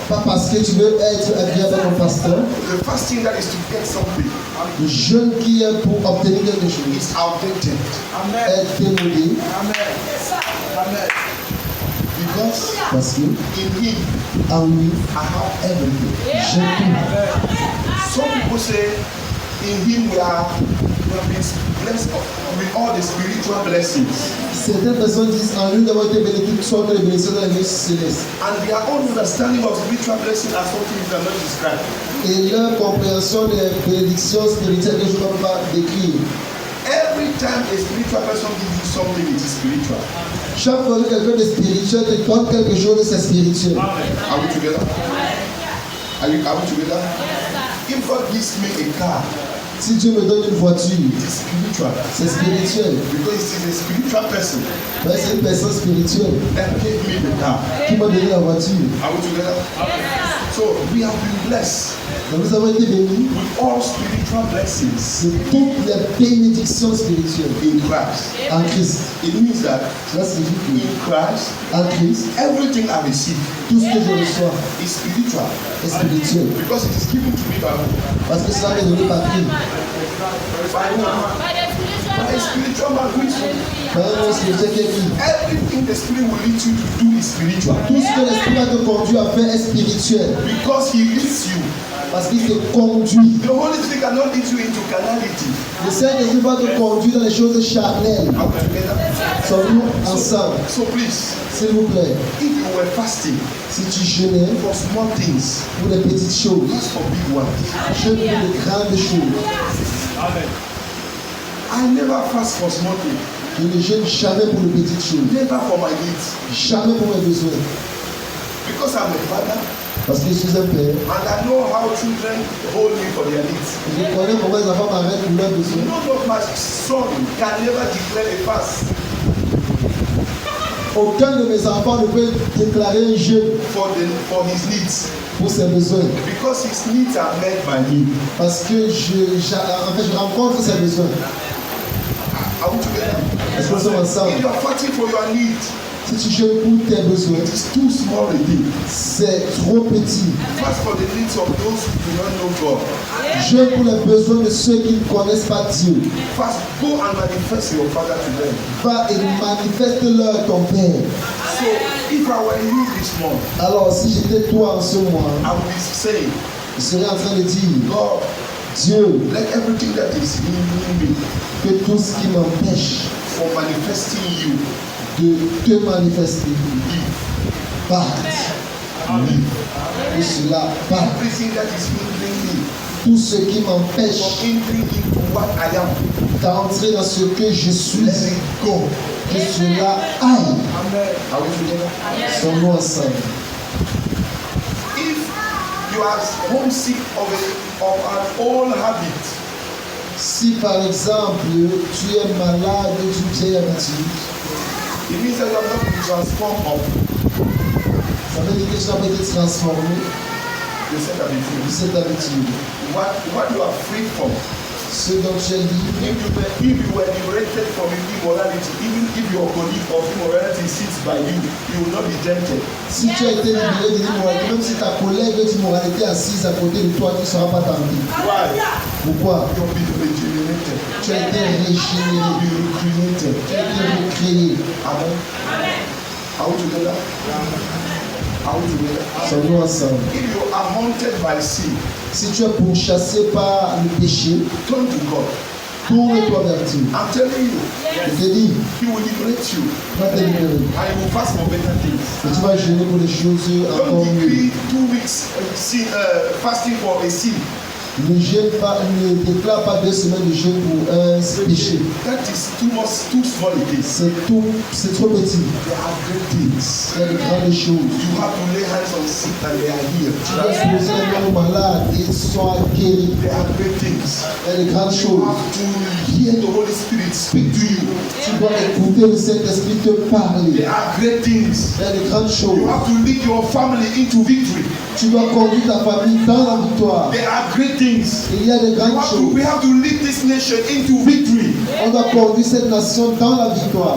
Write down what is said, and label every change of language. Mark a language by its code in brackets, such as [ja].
[fr] pas parce que tu veux être agréable avec ton pasteur, [en] the fasting that is to get something [fr] le jeûne qui est pour obtenir quelque chose [en] is outdated. [fr] est démodé [en] Because [fr] parce que [en] in Him [fr] en lui, [en] I have everything. [fr] j'ai tout. [en] Some people say in Him we have been blessed with all the spiritual blessings. [fr] Certaines personnes disent en lui d'avoir été béni toutes sortes de bénédictions dans la vie céleste. [en] And their own understanding of spiritual blessing are something you cannot describe. [fr] Et leur compréhension des bénédictions spirituelles que je ne peux pas décrire. [en] Every time a spiritual person gives you something, it is spiritual. [fr] Chaque fois que quelqu'un de spirituel te donne quelque chose, c'est spirituel. [en] Are we together? Are we together? If God gives me a car, [fr] Si Dieu me donne une voiture, [en] it is spiritual. [fr] c'est spirituel. [en] Because it is a spiritual person [fr] Mais c'est une personne spirituelle [en] that gave me the car. [fr] qui m'a donné la voiture. [en] Are we together? So we have been blessed [fr] Donc nous avons été bénis [en] with all spiritual blessings [fr] de toutes les bénédictions spirituelles [en] in Christ. [fr] en Christ. [en] It means that [fr] Cela signifie [en] in Christ, [fr] que en Christ, [en] everything I receive [fr] tout ce que je reçois [en] is spiritual [fr] est spirituel. [en] because it is given to me by who? [fr] Parce que cela m'est donné par Christ. [en] By who? By a spiritual man who is who? [fr] Par un homme spirituel qui est qui? [en] Everything the Spirit will lead you to do is spiritual [fr] Tout ce que l'Esprit va te conduire à faire est spirituel. [en] because He leads you. [fr] Parce qu'il te conduit. [en] The Holy Spirit cannot lead you into carnality. [fr] Le Saint-Esprit va te conduire dans les choses charnelles. [en] Are we together? [fr] Sommes-nous ensemble? [en] So please, [fr] S'il vous plaît, [en] if you were fasting [fr] si tu jeûnais [en] for small things, [fr] pour les petites choses, [en] not for big ones. [fr] jeûne pour les grandes choses. [en] I never fast for small things. [fr] Je ne jeûne jamais pour les petites choses. [en] Never for my needs. [fr] Jamais pour mes besoins. [en] Because I'm a father [fr] Parce que je suis un père. [en] and I know how children hold me for their needs. [fr] Je connais comment les enfants m'arrêtent pour leurs besoins. [en] None of my son can never declare a fast [fr] Aucun de mes enfants ne peut déclarer un jeûne [en] for his needs [fr] pour ses besoins. [en] because his needs are met by me. [fr] Parce que je rencontre ses besoins. [en] Are we together? [fr] Est-ce que nous sommes ensemble? [en] If you are fighting for your needs, [fr] Si tu jeûnes pour tes besoins, [en] it is too small a thing. [fr] c'est trop petit. [en] Fast for the needs of those who do not know God. [fr] Jeûne pour les besoins de ceux qui ne connaissent pas Dieu. [en] Fast, go and manifest your Father to them. [fr] Va et manifeste-leur ton Père. [en] So, if I were you this month, [fr] Alors, si j'étais toi en ce mois, [en] I would be saying, [fr] je serais en train de dire, [en] God, [fr] Dieu, [en] let everything that is hindering me [fr] que tout ce qui m'empêche [en] from manifesting you [fr] de te manifester, [en] leave. [fr] parte. Que cela parte. [en] Everything that is hindering me [fr] Tout ce qui [en] from [fr] m'empêche [en] entering into what I am, [fr] d'entrer dans ce que je suis, [en] let it go. [fr] que cela aille. [en] Are we together? [fr] Sommes-nous ensemble? [en] If you are homesick of an old habit, [fr] Si par exemple tu es malade d'une vieille habitude, [en] it means that you have not been transformed of [fr] ça veut dire que tu n'as pas été transformé [en] the set [fr] de habitude. cette habitude. [en] What you are free from. [fr] Ce dont tu es libre, [en] If you were liberated from immorality, even if your colleague of immorality sits by you, you will not be tempted. [fr] si tu as été libéré de l'immoralité, même si ta collègue d'immoralité est assise à côté de toi, tu ne seras pas tenté. [en] Why? [fr] Pourquoi? [en] You have been regenerated. [fr] Tu as été régénéré, [en] You recreated. [fr] tu as été recréé. [en] Amen. Are we together? Are we together? [fr] Sommes-nous ensemble? [en] If you are haunted by sin, [fr] Si tu es pourchassé par le péché, [en] turn to God. [fr] tourne-toi vers Dieu. [en] I'm telling you, [fr] Je te dis, [en] He will liberate you [fr] va te libérer. [en] and you will fast for better things. [fr] Et tu vas gêner pour des choses encore [en] Don't [fr] mieux. [en] decree 2 weeks fasting for a sin [fr] Ne déclare pas 2 semaines de jeûne pour un péché. [en] That is too small it is. [fr] C'est trop petit. [en] There are great things. [fr] Il y a de grandes choses. [en] You have to lay hands on sick and they are healed. [fr] Tu dois poser les mains aux malades et ils sont guéris. [en] There are great things. [fr] Il y a de grandes [en] You [fr] choses. [en] have to hear the Holy Spirit speak to you. [fr] Tu dois écouter le Saint-Esprit te parler. [en] There are great things. [fr] Il y a de grandes [en] You [fr] choses. [en] have to lead your family into victory. [fr] Tu dois conduire ta famille dans la victoire. [en] There are great things. [fr] Il y a de grandes choses. [en] We have to lead this nation into victory. [fr] On doit conduire cette nation dans la victoire.